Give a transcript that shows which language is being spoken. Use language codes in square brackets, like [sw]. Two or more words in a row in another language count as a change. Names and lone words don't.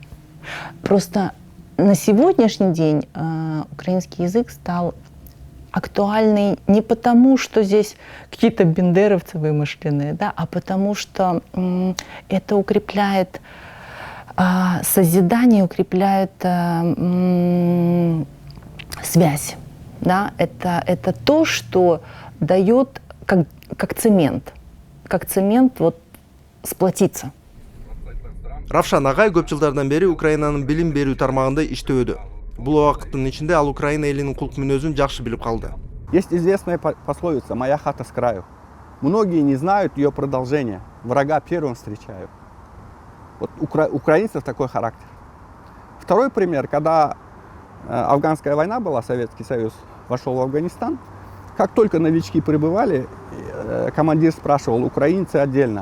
[ru] Просто на сегодняшний день украинский язык стал актуальный не потому, что здесь какие-то бендеровцы вымышленные, да, а потому что это укрепляет созидание, укрепляет связь. Да? Это то, что дает как цемент вот, сплотиться. [ky] Равшан Агай көп жылдардан бери Украинанын билим берүү тармагында иштөөдө. Бул убакыттын ичинде ал Украина элинин кулк мүнөзүн жакшы билип калды. [ru] Есть известная пословица «Моя хата с краю». Многие не знают ее продолжения. Врага первым встречаю. Вот украинцев такой характер. Второй пример, когда афганская война была, Советский Союз вошел в Афганистан, как только новички прибывали, командир спрашивал, украинцы отдельно.